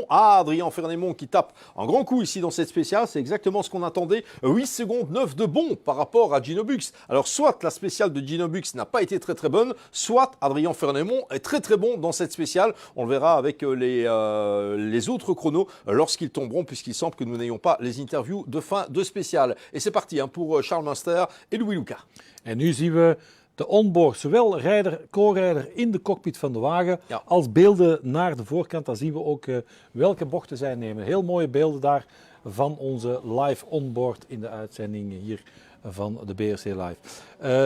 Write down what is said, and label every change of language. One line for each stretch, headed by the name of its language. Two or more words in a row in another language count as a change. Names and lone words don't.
French: Adrien Fernémont qui tape un grand coup ici dans cette spéciale, c'est exactement ce qu'on attendait, 8 secondes 9 de bon par rapport à Gino Bux. Alors soit la spéciale de Gino Bux n'a pas été très très bonne, soit Adrien Fernémont est très très bon dans cette spéciale. On le verra avec les autres chronos lorsqu'ils tomberont puisqu'il semble que nous n'ayons pas les interviews de fin de spéciale. Et c'est parti pour Charles Munster et Louis Luca.
Dutch: En nu zien we de onboard, zowel co-rijder in de cockpit van de wagen als beelden naar de voorkant. Dan zien we ook welke bochten zij nemen. Heel mooie beelden daar van onze live onboard in de uitzending hier van de BRC Live.